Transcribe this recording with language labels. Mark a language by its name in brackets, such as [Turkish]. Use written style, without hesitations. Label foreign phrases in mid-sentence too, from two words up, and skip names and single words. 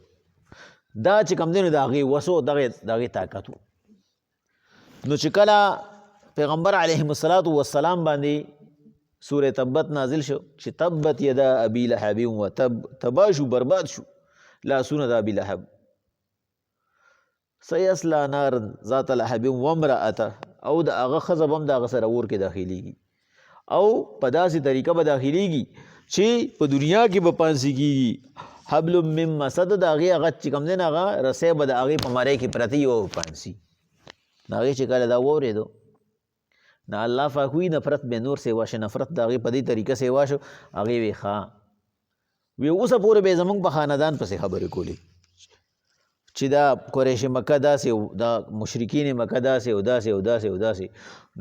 [Pashto] دا چې کوم دی نو د هغې وس و د هغې طاقت و. نو چې کله پیغمبر [Arabic] علیهم السلام [Pashto] باندې سورة تبت نازل شو چې [Arabic] تبت یدا ابي لهب وتب، [Pashto] تبا شو برباد شو لاسونه د ابي لهب، [Arabic] سيصلى نارا ذات لهب وامرأته، [Pashto] او د هغه ښځه به هم د هغه سره اور کې داخلېږي او په داسې طریقه به داخلېږي چې په دنیا کې به پانسي کېږي. [Arabic] حبل من مسد، [Pashto] د هغې هغه چې کوم دی نه هغه رسی به د هغې په مری کې پرته وي او پانسي. د هغې چې کله دا واورېدو نه الله پاک وي نفرت به نور سیوا شه، نفرت د هغې په دې طریقه سیوا شو. هغې وی ښه وی اوسه پورې به یې زموږ په خاندان پسې خبرې کولې چې دا قریش مکه داسې دا مشرکین مکه داسې او داسې او داسې او داسې.